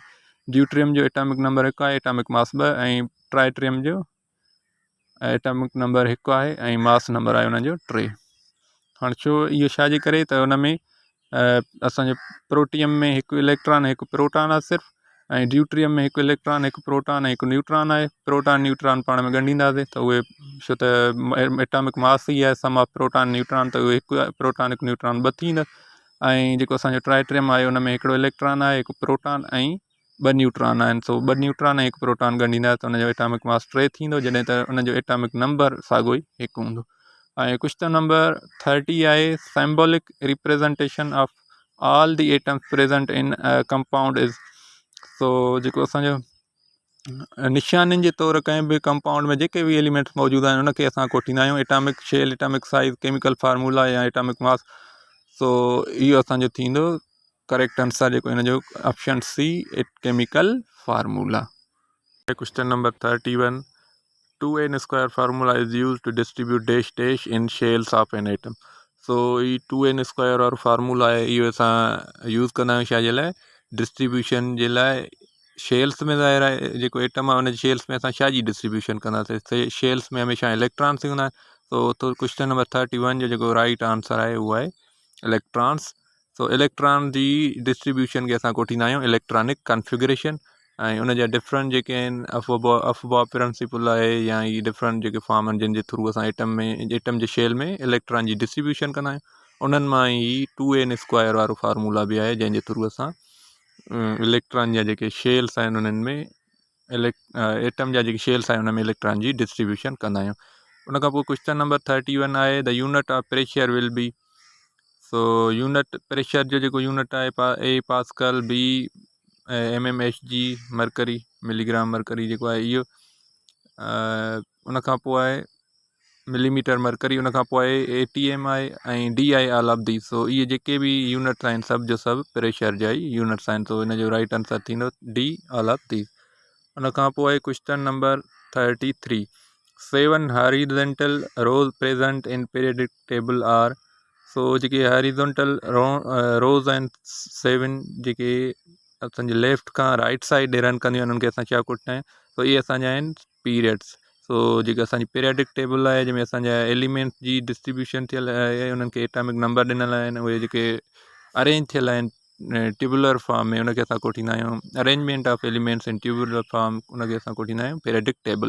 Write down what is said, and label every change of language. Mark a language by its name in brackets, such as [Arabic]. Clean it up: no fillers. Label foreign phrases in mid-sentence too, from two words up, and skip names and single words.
[Sindhi] ड्यूट्रियम जो [English] atomic number [Sindhi] हिकु आहे, [English] atomic mass [Sindhi] 2, ऐं ट्राइट्रियम जो [English] atomic number [Sindhi] हिकु आहे ऐं [English] mass number [Sindhi] आहे उन्हनि जो 3। हाणे छो इहो छाजे करे, त उन में असांजो प्रोटियम में हिकु इलेक्ट्रॉन हिकु प्रोटॉन आहे सिर्फ़ु, ऐं ड्यूट्रियम में हिकु इलेक्ट्रॉन हिकु प्रोटॉन ऐं हिकु न्यूट्रॉन आहे। [English] proton neutron [Sindhi] पाण में ॻंढींदासीं त उहे, छो त [English] atomic mass [Sindhi] ई आहे [English] sum of proton neutron, [Sindhi] त उहे हिकु प्रोटॉन हिकु न्यूट्रॉन ॿ थींदा। ऐं जेको असांजो ट्राइट्रियम आहे उन में हिकिड़ो इलेक्ट्रॉन आहे, हिकु प्रोटॉन ऐं 2 न्यूट्रॉन आहिनि। सो 2 न्यूट्रॉन ऐं हिकु प्रोटॉन ॻंढींदा त उनजो [English] atomic mass [Sindhi] 3 थींदो, जॾहिं त उनजो [English] atomic number [Sindhi] साॻियो ई हिकु हूंदो। [English] ऐं question number 30 आहे symbolic representation of all the atoms present in compound is. [Sindhi] सो जेको असांजो निशाननि जे तौरु कंहिं बि कंपाउंड में जेके बि एलिमेंट्स मौजूदु आहिनि उनखे असां कोठींदा आहियूं [English] atomic shell, atomic size, chemical formula [Sindhi] या [English] atomic mass. [Sindhi] सो इहो असांजो थींदो [English] correct answer [Sindhi] जेको हिन जो [English] option C, chemical formula. question number 31 2n square formula is used to distribute dash dash in shells of an atom। [Sindhi] सो ई 2n स्क्वायर और फार्मूला आहे, इहो असां यूज़ कंदा आहियूं छा जे लाइ, डिस्ट्रीब्यूशन जे लाइ। शेल्स में ज़ाहिर आहे जेको एटम आहे उन शेल्स में असां छा जी डिस्ट्रीब्यूशन कंदासीं, शेल्स में हमेशह इलेक्ट्रॉन्स हूंदा आहिनि। तो [English] question number [Sindhi] 31 जो जेको [English] right answer [Sindhi] आहे उहो आहे इलेक्ट्रॉन्स। सो इलेक्ट्रॉन जी डिस्ट्रीब्यूशन खे असां कोठींदा आहियूं [English] electronic configuration, [Sindhi] ऐं उन जा डिफरेंट जेके आहिनि [English] Aufbau principle [Sindhi] आहे या ई डिफरेंट जेके फॉर्म आहिनि जिन जे थ्रू असां एटम जे शेल में इलेक्ट्रॉन जी डिस्ट्रीब्यूशन कंदा आहियूं, उन्हनि मां ई 2n स्क्वायर वारो फार्मूला बि आहे, जंहिंजे थ्रू असां इलेक्ट्रॉन जा जेके शेल्स आहिनि उन्हनि में एटम जा जेके शेल्स आहिनि उन में इलेक्ट्रॉन जी डिस्ट्रीब्यूशन कंदा आहियूं। उन खां पोइ [English] question number 31 आहे the unit of pressure will be. [Sindhi] सो [English] unit pressure [Sindhi] जो जेको यूनिट आहे [English] A pascal, B mmHg mercury, milligram mercury [Sindhi] जेको आहे इहो। उन खां पोइ आहे [English] millimeter mercury, [Sindhi] उन खां पोइ आहे atm आहे ऐं डी आहे [English] all of the. [Sindhi] सो इहे जेके बि यूनिट्स आहिनि सभु जो सभु प्रेशर जा ई यूनिट्स आहिनि, तो इन जो [English] right answer [Sindhi] थींदो [English] D all of the. [Sindhi] उन खां पोइ आहे [English] question number 33 7 horizontal rows present in periodic table are. [Sindhi] सो जेके [English] horizontal rows [Sindhi] आहिनि 7 जेके असांजे लेफ्ट खां [English] right side [Sindhi] ॾे रन कंदियूं आहिनि, उन्हनि खे असां छा कोठंदा आहियूं, तो इहे असांजा आहिनि पीरियड्स। सो जेका असांजी [English] periodic table [Sindhi] आहे जंहिंमें असांजा एलिमेंट्स जी डिस्ट्रीब्यूशन थियल आहे, उन्हनि खे [English] atomic number [Sindhi] ॾिनल आहिनि, उहे जेके अरेंज थियल आहिनि [English] tubular form [Sindhi] में, उनखे असां कोठींदा आहियूं [English] arrangement of elements in tubular form, [Sindhi] उनखे असां कोठींदा आहियूं [English] periodic table.